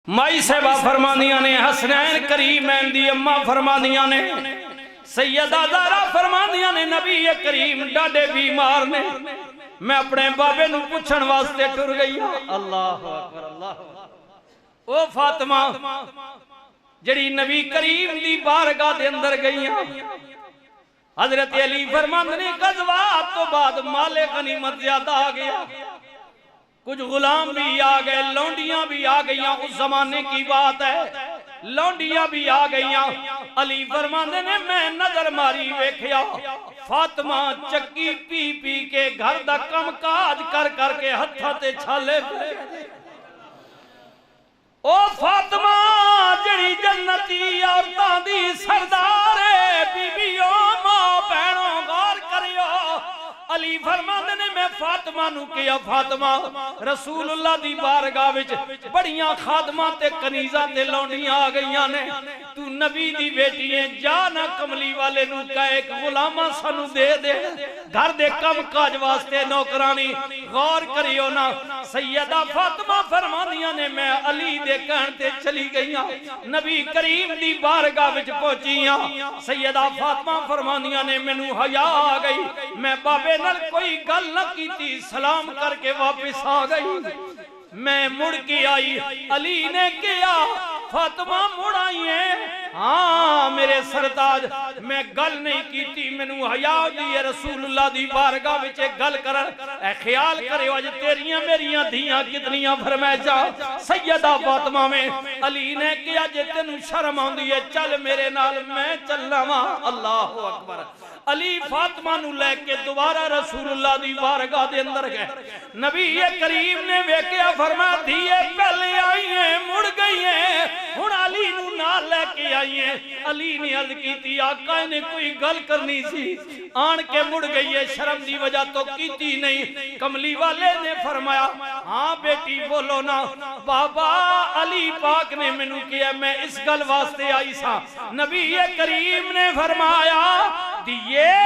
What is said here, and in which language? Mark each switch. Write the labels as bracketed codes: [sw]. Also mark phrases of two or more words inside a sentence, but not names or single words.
[pa] مائی صاحبہ فرمانیاں نے حسنین کریمین دی اماں فرمانیاں نے سیدہ زہرا فرمانیاں نے نبی کریم ڈاڈے بیمار نے میں اپنے بابے نو پوچھن واسطے ٹر گئی [ar] اللہ اکبر [pa] اللہ او فاطمہ جڑی نبی کریم دی بارگاہ دے اندر گئی حضرت علی فرماندے نے غزوات تو بعد مال غنیمت زیادہ آ گیا کچھ غلام بھی آ گئے لونڈیاں بھی آ گئیاں [ur] اس زمانے کی بات ہے [pa] لونڈیاں بھی آ گئیاں علی فرماندے نے میں نظر ماری ویکھیا فاطمہ چکی پی پی کے گھر دا کم کاج کر کر کے ہتھاں تے چھالے او فاطمہ جڑی جنتی عورتاں دی سردار ہے بی بیوں ماں بہنوں غور کریو علی فرماندے نے میں فاطمہ نو کیا فاطمہ رسول اللہ دی بارگاہ وچ بڑیاں خادماں تے کنیزاں تے لونڈیاں آ گئیاں نے تو نبی دی بیٹی ہے جا نہ کملی والے نو کہے ایک غلامہ سانو دے دے گھر دے کم کاج واسطے نوکرانی غور کریو نا سیدہ فاطمہ فرمانیاں نے میں علی دے کہن تے چلی گئیاں نبی کریم دی بارگاہ وچ پہنچیاں سیدہ فاطمہ فرمانیاں نے مینوں حیا آ گئی میں بابے نال کوئی گل نہ کیتی سلام کر کے واپس آ گئی میں مڑ کے آئی علی نے کیا فاطمہ مڑ آئی ہے ہاں میرے سردار میں گل نہیں کیتی مینوں حیا دی رسول اللہ دی بارگاہ وچ گل کرن اے خیال کریو اج تیریاں میریاں دھیاں کتنیاں فرمائشاں سیدہ فاطمہ میں علی نے کیا جے تینوں شرم آندی ہے چل میرے نال میں چلنا وا [ar] اللہ اکبر [pa] علی فاطمہ نو لے کے دوبارہ رسول اللہ دی بارگاہ دے اندر گئے نبی کریم نے ویکھیا فرمایا دھیے پہلے آئی ہیں مڑ گئی ہیں ہن علی نو نال لے کے آئی ہیں علی نے عرض کیتی آقا نے کوئی گل کرنی سی آن کے مڑ گئی ہے شرم دی وجہ تو کیتی نہیں کملی والے نے فرمایا ہاں بیٹی بولو نا بابا علی پاک نے مینوں کیا میں اس گل واسطے آئی سا نبی کریم نے فرمایا دیئے